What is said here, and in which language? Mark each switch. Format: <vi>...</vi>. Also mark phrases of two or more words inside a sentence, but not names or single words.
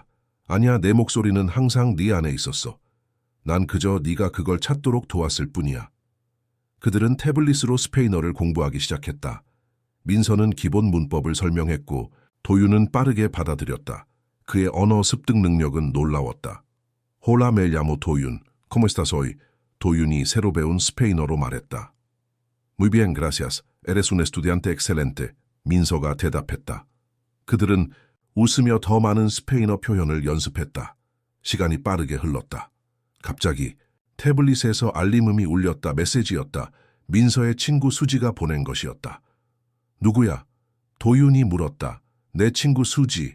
<ko>아니야, 내 목소리는 항상 네 안에 있었어. 난 그저 네가 그걸 찾도록 도왔을 뿐이야. 그들은 태블릿으로 스페인어를 공부하기 시작했다. 민서는 기본 문법을 설명했고 도윤은 빠르게 받아들였다. 그의 언어 습득 능력은 놀라웠다.</ko> <es>Hola, me llamo 도윤. ¿Cómo estás hoy?</es> <ko>도윤이 새로 배운 스페인어로 말했다.</ko> <es>Muy bien, gracias. Eres un estudiante excelente.</es> <ko>민서가 대답했다. 그들은 웃으며 더 많은 스페인어 표현을 연습했다. 시간이 빠르게 흘렀다. 갑자기 태블릿에서 알림음이 울렸다. 메시지였다. 민서의 친구 수지가 보낸 것이었다. 누구야? 도윤이 물었다. 내 친구 수지.</ko>